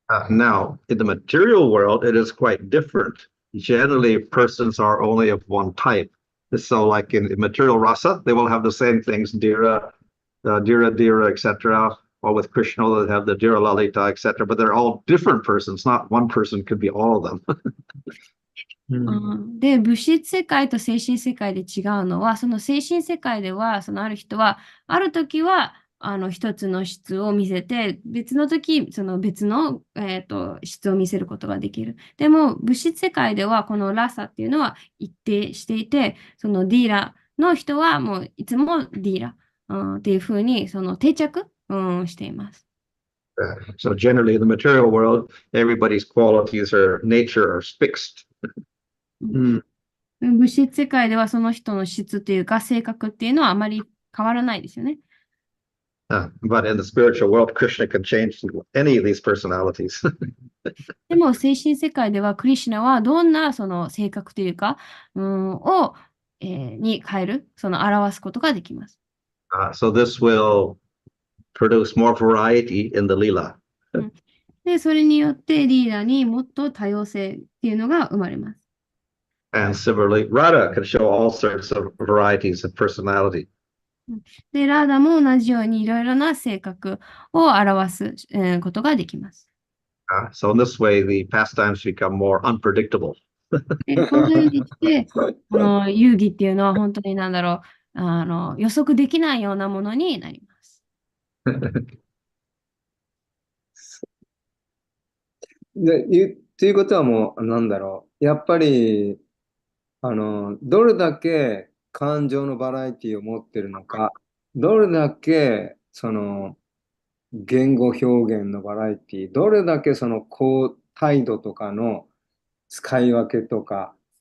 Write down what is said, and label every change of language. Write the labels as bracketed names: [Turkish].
[English] Now, in the material world, it is quite different. Generally, persons are only of one type. So, like in material rasa, they will have the same things, dira, etc. Or with Krishna, they have the dira lalita, etc. But they're all different persons. Not one person could be all of them. [Japanese] で、物質世界と精神世界で違うのは、その精神世界では、ある人は、ある時は、一つの質を見せて、別の時、その別の、質を見せることができる。でも、物質世界では、このラサっていうのは一定していて、そのディーラの人はもういつもディーラ、っていうふうに、その定着、しています。 [English] So generally in the material world, everybody's qualities or nature are fixed. うん。 [Japanese] 物質世界ではその人の質というか性格っていうのはあまり変わらないですよね。 [English] But in the spiritual world, Krishna can change any of these personalities. [Japanese] でも精神世界ではクリシュナはどんなその性格というか、に変える、その表すことができます。 [English] So this will produce more variety in the lila. [Japanese] で、それによってリーダーにもっと多様性っていうのが生まれます。 [English] And similarly, Radha can show all sorts of varieties of personality. [Japanese] で、ラーダも同じようにいろいろな性格を表す、ことができます。 [English] So in this way, the pastimes become more unpredictable. [Japanese] で、このようにして、遊戯っていうのは本当に予測できないようなものになります。ということはもう、やっぱり、どれだけ感情のバラエティを持ってるのか、どれだけその言語表現のバラエティ、どれだけその態度とかの使い分けとか、